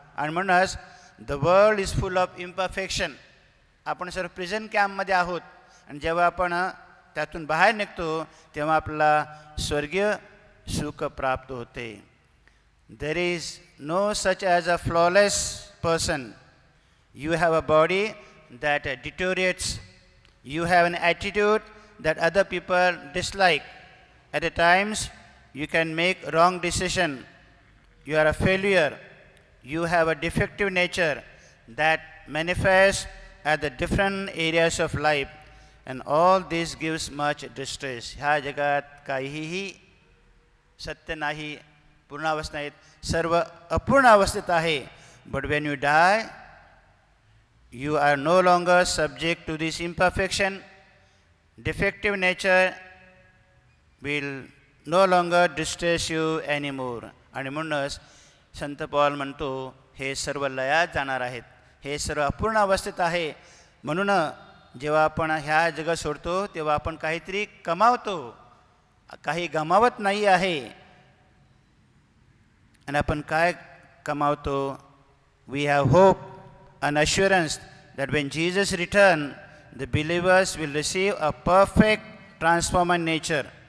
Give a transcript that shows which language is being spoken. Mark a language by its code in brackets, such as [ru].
[mr] आणि म्हणूनच [en] The world is full of imperfection. [mr] आपण सर्व प्रिझन कॅम्पमध्ये आहोत आणि जेव्हा आपण त्यातून बाहेर निघतो तेव्हा आपल्याला स्वर्गीय सुख प्राप्त होते. [en] There is no such as a flawless person. You have a body that deteriorates. You have an attitude that other people dislike. At times, you can make wrong decision. You are a failure. You have a defective nature that manifests at the different areas of life. And all this gives much distress. [mr] ह्या जगात काहीही सत्य नाही, पूर्णावस्था नाहीत, सर्व अपूर्ण अवस्थेत आहे. [en] But when you die, you are no longer subject to this imperfection. Defective nature will no longer distress you anymore. [mr] आणि म्हणूनच संत पॉल म्हणतो हे सर्व लयात जाणार आहेत, हे सर्व अपूर्ण अवस्थेत आहे. म्हणून जेव्हा आपण ह्या जग सोडतो तेव्हा आपण काहीतरी कमावतो, काही गमावत नाही आहे. आणि आपण काय कमावतो? [en] We have hope and assurance that when Jesus returns, the believers will receive a perfect transformed nature.